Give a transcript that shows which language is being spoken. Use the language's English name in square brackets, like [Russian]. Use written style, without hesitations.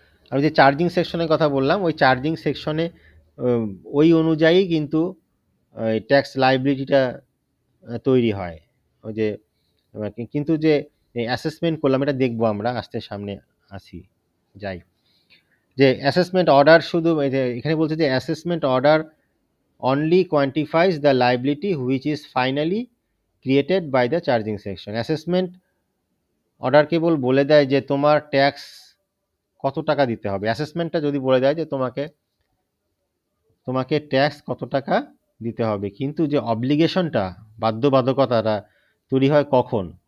[Bangla] আমি যে চার্জিং সেকশনের কথা বললাম, ওই চার্জিং সেকশনে ওই অনুযায়ী কিন্তু ট্যাক্স লাইবিলিটিটা তৈরি হয়। ওই যে কিন্তু যে অ্যাসেসমেন্ট করলাম, এটা দেখবো আমরা আস্তে সামনে আসি যাই। যে [English] assessment order [Bangla] শুধু এখানে বলছে যে [English] Assessment order only quantifies the liability which is finally created by the charging section. [Bangla] Assessment order কেবল বলে দেয় যে তোমার ট্যাক্স কত টাকা দিতে হবে। অ্যাসেসমেন্টটা যদি বলে দেয় যে তোমাকে ট্যাক্স কত টাকা দিতে হবে, কিন্তু যে অব্লিগেশনটা, বাধ্যবাধকতাটা তৈরি হয় কখন?